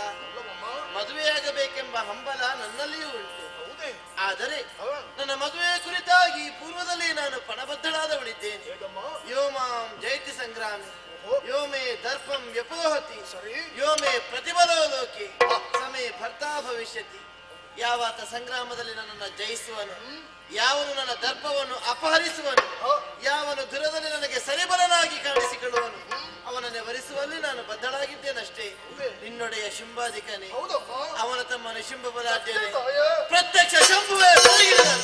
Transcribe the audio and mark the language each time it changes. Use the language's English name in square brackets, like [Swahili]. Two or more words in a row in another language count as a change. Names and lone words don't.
[Kannada] ಮದುವೆಯಾಗಬೇಕೆಂಬ ಹಂಬಲ ನನ್ನಲ್ಲಿಯೂ ಉಂಟು. ಆದರೆ ನನ್ನ ಮದುವೆಯ ಕುರಿತಾಗಿ ಪೂರ್ವದಲ್ಲಿ ನಾನು ಪಣಬದ್ಧಳಾದವಳಿದ್ದೇನೆ. [Sanskrit] ಯೋಮಾಂ ಜಯತಿ ಸಂಗ್ರಾಮಿ ಯೋಮೇ ದರ್ಪಂ ವ್ಯಪೋಹತಿ ಯೋಮೇ ಪ್ರತಿಫಲೋ ಲೋಕೆ ಸಮೇ ಭರ್ತಾ ಭವಿಷ್ಯತಿ. [Kannada] ಯಾವಾತ ಸಂಗ್ರಾಮದಲ್ಲಿ ನನ್ನನ್ನು ಜಯಿಸುವನು, ಯಾವನು ನನ್ನ ದರ್ಪವನ್ನು ಅಪಹರಿಸುವನು, ಯಾವನು ದುರದಲ್ಲಿ ನನಗೆ ಸರಿಬಲನಾಗಿ ಕಾಣಿಸಿಕೊಳ್ಳುವನು, ಅವನನ್ನೇ ವರಿಸುವಲ್ಲಿ ನಾನು ಬದ್ಧಳಾಗಿದ್ದೇನಷ್ಟೇ. ನಿನ್ನೊಡೆಯ ಶುಂಭಾಧಿಕನೇ, ಅವನ ತಮ್ಮನು ಶುಂಭ ಬಲಾಢ್ಯನೇ, ಪ್ರತ್ಯಕ್ಷ ಶಂಭುವೇ ಬೆಳಗಿದನು.